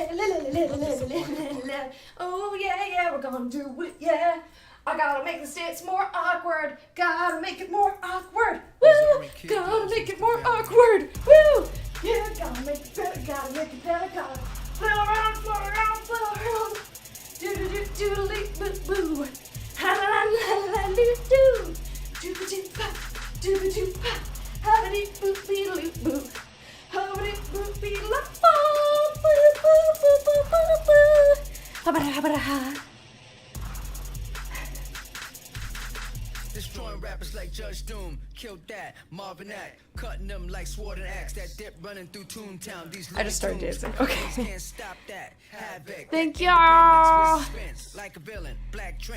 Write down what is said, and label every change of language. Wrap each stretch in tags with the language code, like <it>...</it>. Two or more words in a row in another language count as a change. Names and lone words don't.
<en>Oh yeah, yeah, we're gonna do it. Yeah. I gotta make this dance more awkward. Gotta make it more awkward. Woo! Gotta make it more awkward. Woo! Yeah, gotta make it better. Gotta make it better. Gotta flow around, flow around, flow around. Do-do-do-do-do-boo. Ha-la-la-la-la-doo-doo. Do-do-do-pa, do-do-do-pa. Ha-ba-dee-boop-be-doo-boo. Ha-ba-dee-boop-be-la-boo. Boo-boo-boo-boo-boo-boo. Ha-ba-da-ha-ba-da-ha. Destroying rappers like Judge Doom, killed that, Marvin Act, cutting them like sword and axe, that dip running through Toontown. These I just started dancing. Okay. can't stop that. Havoc. Thank y'all. Like a villain, black trench.</en>